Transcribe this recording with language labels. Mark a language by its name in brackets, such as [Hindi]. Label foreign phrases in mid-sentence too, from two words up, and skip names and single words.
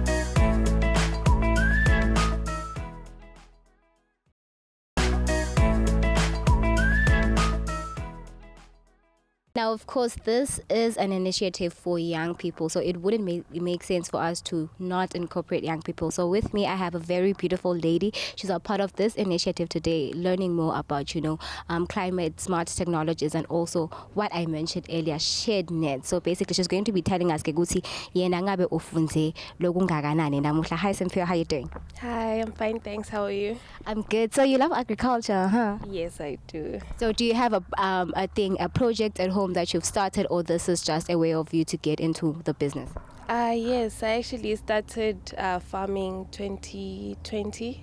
[English] Now, of course, this is an initiative for young people, so it wouldn't make sense for us to not incorporate young people. So with me, I have a very beautiful lady. She's a part of this initiative today, learning more about, climate smart technologies and also what I mentioned earlier, shared net. So basically, she's going to be telling us, [Swati] Kegusi, yena ngabe ufunze lokungakanani namuhla. [English] Hi, Cynthia, how are you doing? Hi, I'm fine, thanks. How are you? I'm good. So you love agriculture, huh? Yes, I do. So do you have a project at home that you've started, or this is just a way of you to get into the business? Yes, I actually started farming 2020.